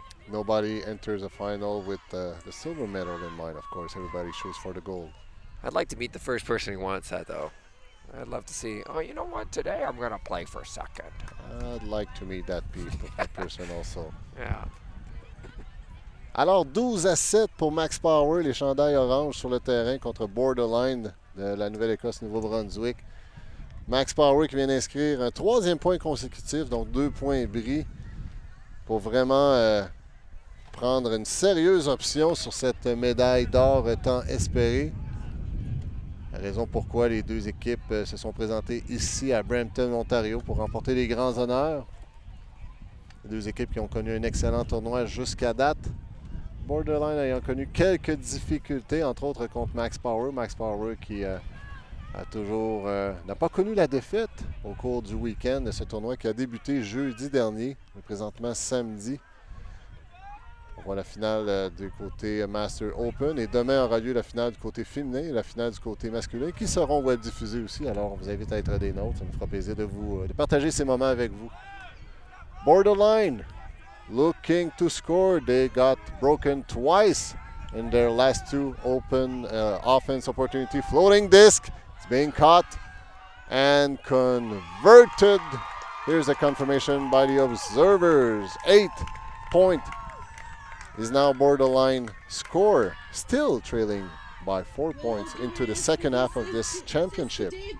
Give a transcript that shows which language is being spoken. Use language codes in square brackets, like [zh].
[en] Nobody enters a final with the silver medal in mind, of course. Everybody shoots for the gold. I'd like to meet the first person who wants that, though. I'd love to see, oh, you know what, today I'm going to play for a second. I'd like to meet that person also. Yeah. [fr] Alors, 12-7 pour Max Power, les chandails orange sur le terrain contre Borderline de la Nouvelle-Écosse, Nouveau-Brunswick. Max Power qui vient d'inscrire un 3e point consécutif, donc 2 points bris, pour vraiment prendre une sérieuse option sur cette médaille d'or tant espérée. La raison pourquoi les deux équipes se sont présentées ici à Brampton, Ontario, pour remporter les grands honneurs. Les deux équipes qui ont connu un excellent tournoi jusqu'à date. Borderline ayant connu quelques difficultés, entre autres contre Max Power. Max Power qui n'a pas connu la défaite au cours du week-end de ce tournoi qui a débuté jeudi dernier, mais présentement samedi. On voit la finale du côté Master Open et demain aura lieu la finale du côté féminin et la finale du côté masculin qui seront web diffusées aussi. Alors on vous invite à être des nôtres. Ça nous fera plaisir de partager ces moments avec vous. [en] Borderline looking to score. They got broken twice in their last two open offense opportunity. Floating disc. It's being caught and converted. Here's a confirmation by the observers. 8-point is now Borderline score, still trailing by 4 points into the second half of this championship.